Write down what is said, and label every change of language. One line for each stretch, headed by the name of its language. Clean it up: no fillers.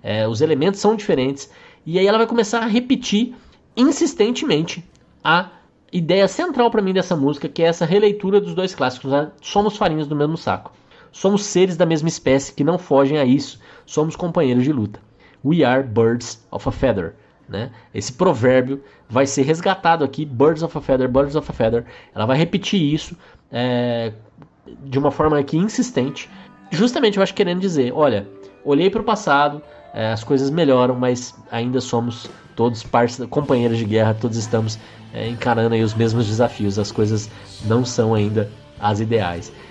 Portuguese: Os elementos são diferentes. E aí ela vai começar a repetir insistentemente a ideia central para mim dessa música, que é essa releitura dos dois clássicos. Né? Somos farinhas do mesmo saco. Somos seres da mesma espécie que não fogem a isso. Somos companheiros de luta.
English: We are birds of a feather.
Portuguese: Né? Esse provérbio vai ser resgatado aqui,
English: birds of a feather,
Portuguese: birds of a feather. Ela vai repetir isso de uma forma aqui insistente, justamente eu acho querendo dizer, olha, olhei para o passado, as coisas melhoram, mas ainda somos todos companheiros de guerra, todos estamos encarando aí os mesmos desafios, as coisas não são ainda as ideais.